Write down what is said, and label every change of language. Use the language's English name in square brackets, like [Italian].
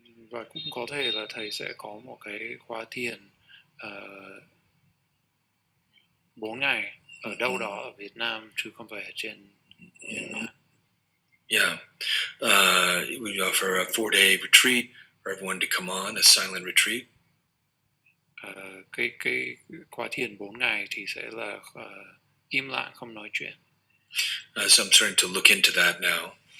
[Vietnamese] Và cũng có thể là thầy sẽ có một cái khóa thiền 4 ngày ở đâu đó ở Việt Nam, chứ không phải ở trên Việt Nam. [English] Yeah. We offer a 4-day retreat for everyone to come on, a silent retreat. [Vietnamese] Cái khóa thiền 4 ngày thì sẽ là im lặng, không nói chuyện. [English] So I'm starting to look into that now.